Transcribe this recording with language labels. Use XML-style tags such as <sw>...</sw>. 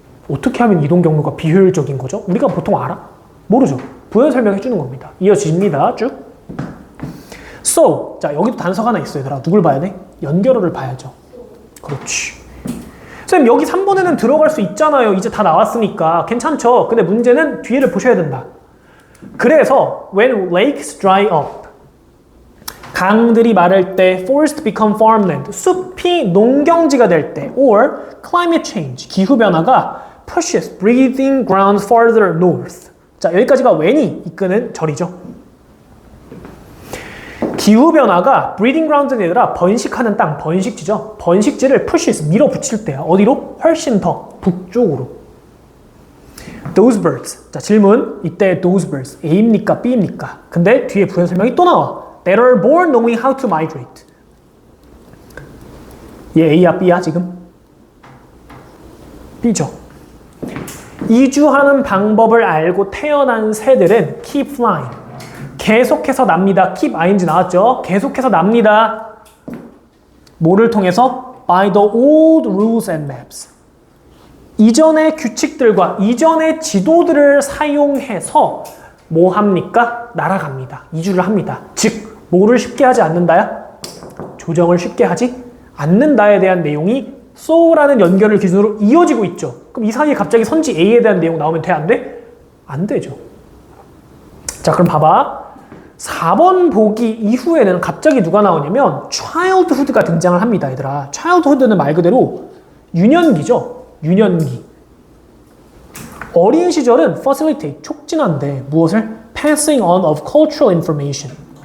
<ko>어떻게 하면 이동 경로가 비효율적인 거죠? 우리가 보통 알아? 모르죠. 부연 설명해 주는 겁니다. 이어집니다. 쭉. So, 자, 여기도 단서가 하나 있어, 얘들아. 누굴 봐야 돼? 연결어를 봐야죠. 그렇지. 쌤, 여기 3번에는 들어갈 수 있잖아요. 이제 다 나왔으니까. 괜찮죠? 근데 문제는 뒤에를 보셔야 된다.</ko> <en>그래서 when lakes dry up, 강들이 마를 때, forest become farmland, 숲이 농경지가 될 때, or climate change, 기후변화가 pushes breeding grounds farther north.</en> <ko>자, 여기까지가 when이 이끄는 절이죠. 기후변화가 breeding grounds는 얘들아 번식하는 땅, 번식지죠. 번식지를 pushes, 밀어붙일 때야. 어디로? 훨씬 더 북쪽으로. Those birds. 자, 질문. 이때 those birds. A입니까? B입니까? 근데 뒤에 부연 설명이 또 나와.</ko> <en>That are born knowing how to migrate.</en> <ko>얘 A야, B야, 지금? B죠. 이주하는 방법을 알고 태어난 새들은 keep flying. 계속해서 납니다. keep ing 나왔죠? 계속해서 납니다. 뭐를 통해서?</ko> <en>By the old rules and maps.</en> <ko>이전의 규칙들과 이전의 지도들을 사용해서 뭐 합니까? 날아갑니다. 이주를 합니다. 즉, 뭐를 쉽게 하지 않는다야? 조정을 쉽게 하지 않는다에 대한 내용이 so라는 연결을 기준으로 이어지고 있죠. 그럼 이 사이에 갑자기 선지 A에 대한 내용 나오면 돼? 안 돼? 안 되죠. 자, 그럼 봐봐. 4번 보기 이후에는 갑자기 누가 나오냐면 childhood가 등장을 합니다, 얘들아. childhood는 말 그대로 유년기죠. 유년기. 어린 시절은 facilitate, 촉진한데 무엇을?</ko> <en>passing on of cultural information.</en>